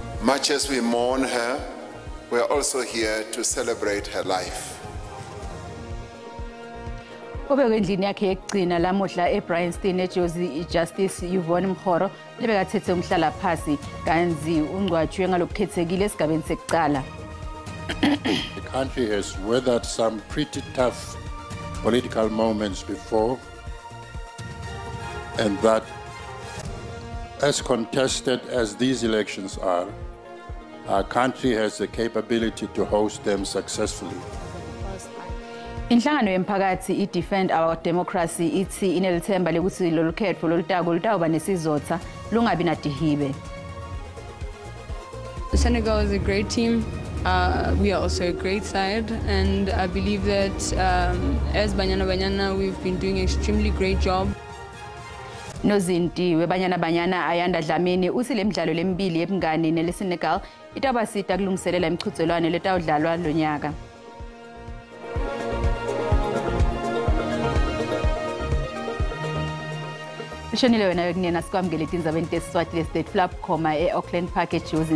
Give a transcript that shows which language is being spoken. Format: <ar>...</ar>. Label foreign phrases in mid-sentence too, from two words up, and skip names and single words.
<en>Much as we mourn her, we are also here to celebrate her life.</en> <ss>Obekendlini yakhe yekugcina lamuhla eBryanston eJozi Justice Yvonne Mkhoro lebekathethe umhlala phasi kanzi ungcwatshwe ngalokukhethekile esigabeni sekuqala.</ss> <en>The country has weathered some pretty tough political moments before, and that as contested as these elections are, our country has the capability to host them successfully.</en> <ss>Inhlangano yemphakathi iDefend Our Democracy ithi inelithemba lokuthi lolu khetho lolutako lutawuba nesizotha lungabi nadihibe.</ss> <en>Senegal is a great team. We are also a great side, and I believe that as Banyana Banyana, we've been doing an extremely great job.</en> <ss>Nozinti webanyana banyana Ayanda Dlamini uthi le midlalo lemibili yebungani neleSenegal itabasita kulungiselela imiqhudelwano letawudlalwa lonyaka. Ushonile wena yokunena sikwamukele tindzaba tesiswati le-State Flap khoma e-Auckland Park eJozi.</ss>